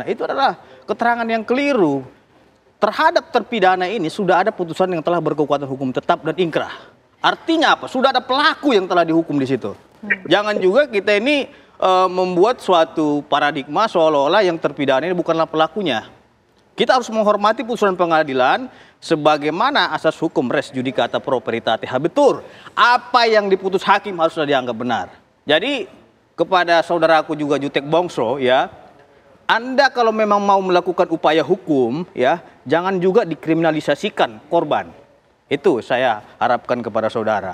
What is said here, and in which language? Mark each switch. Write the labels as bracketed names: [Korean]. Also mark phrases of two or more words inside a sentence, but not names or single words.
[Indonesian] Itu adalah keterangan yang keliru. Terhadap terpidana ini sudah ada putusan yang telah berkekuatan hukum tetap dan ingkrah. Artinya apa? Sudah ada pelaku yang telah dihukum di situ. Jangan juga kita ini membuat suatu paradigma seolah-olah yang terpidana ini bukanlah pelakunya. Kita harus menghormati putusan pengadilan sebagaimana asas hukum [Latin] res judicata pro veritate habetur. [Indonesian] Apa yang diputus hakim haruslah dianggap benar. Jadi kepada saudaraku juga Jutek Bongso ya, Anda kalau memang mau melakukan upaya hukum ya, jangan juga dikriminalisasikan korban. Itu saya harapkan kepada saudara.